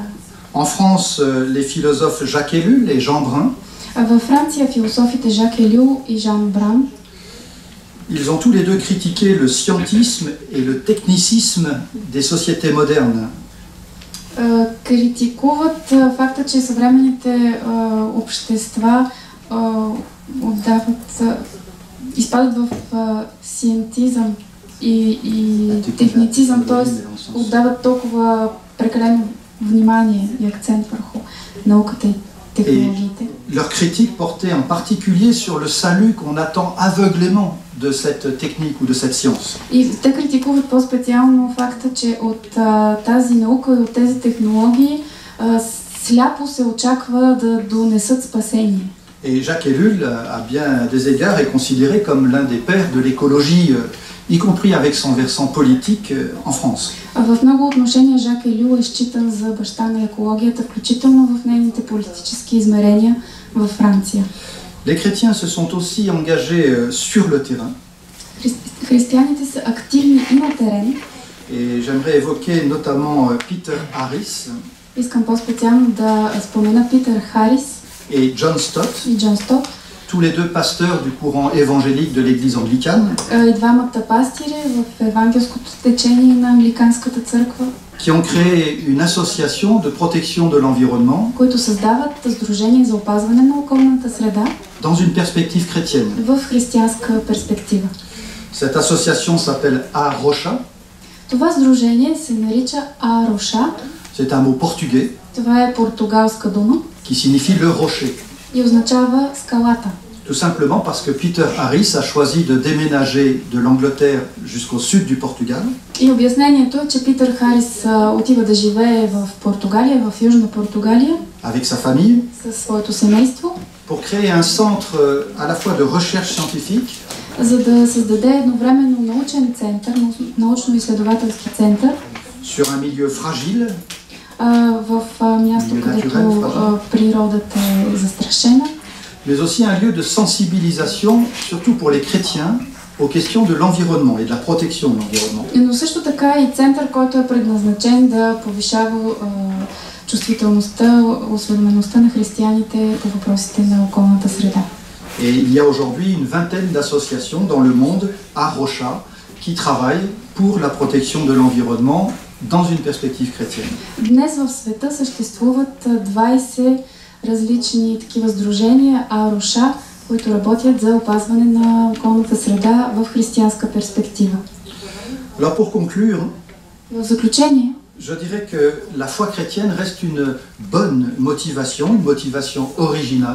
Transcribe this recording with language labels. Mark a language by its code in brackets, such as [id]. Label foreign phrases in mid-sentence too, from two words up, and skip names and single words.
[fr] En France, les philosophes Jacques Ellul et Jean Brun, [bg] Във Франция философите Жак Елю и Жан Бран [fr] ils ont tous les deux critiqué le scientisme et le technicisme des sociétés modernes. [bg] критикуват факта, че съвременните общества изпадат в сиентизъм и техницизъм, т.е. отдават толкова прекалено внимание и акцент върху науката и технологиите. [fr] Leur critique portait en particulier sur le salut qu'on attend aveuglément de cette technique ou de cette science. [bg] И те критикуват по-специално факта, че от тази наука и от тези технологии сляпо се очаква да донесат спасение. [fr] Et Jacques Ellul, à bien des égards, est considéré comme l'un des pères de l'écologie, y compris avec son versant politique en France. [bg] В много отношения Жак Елю е считан за баща на екологията, включително в нейните политически измерения във Франция. [fr] Les chrétiens se sont aussi engagés sur le terrain. [bg] Християните са активни и на терен. [fr] Et j'aimerais évoquer notamment Peter Harris [bg] Искам по-специално да спомена Питър Харис [fr] et John Stott, [bg] и Джон Стот, [fr] tous les deux pasteurs du courant évangélique de l'Église anglicane, [bg] и двамата пастири в евангелското течение на англиканската църква, [fr] qui ont créé une association de protection de l'environnement [bg] които създават сдружение за опазване на околната среда [fr] dans une perspective chrétienne. [bg] в християнска перспектива. [fr] Cette association s'appelle A-Rocha, [bg] Това сдружение се нарича А-Роша. [fr] c'est un mot portugais [bg] Това е португалска дума [fr] qui signifie le rocher. [bg] и означава скалата. [fr] Tout simplement parce que Peter Harris a choisi de déménager de l'Angleterre jusqu'au sud du Portugal [bg] И обяснението е, че Питър Харис отива да живее в Португалия, в Южна Португалия, [fr] avec sa famille [bg] със своето семейство, [fr] pour créer un centre à la fois de recherche scientifique [bg] за да създаде едновременно научен център, научно-изследователски център [fr] sur un milieu fragile, [bg] в място, където природата е застрашена, [fr] mais aussi un lieu de sensibilisation, surtout pour les chrétiens, aux questions de l'environnement et de la protection de l'environnement. [bg] но също така и център, който е предназначен да повишава чувствителността, осведомеността на християните по въпросите на околната среда. [fr] Et il y a aujourd'hui une vingtaine d'associations dans le monde à Rocha qui travaillent pour la protection de l'environnement dans une perspective chrétienne. [bg] Днес в света съществуват 20 различни такива сдружения А-Роша, които работят за опазване на околната среда в християнска перспектива. [fr] Alors pour conclure, [bg] В заключение, [fr] je dirais que la foi chrétienne reste une bonne motivation, une motivation originale,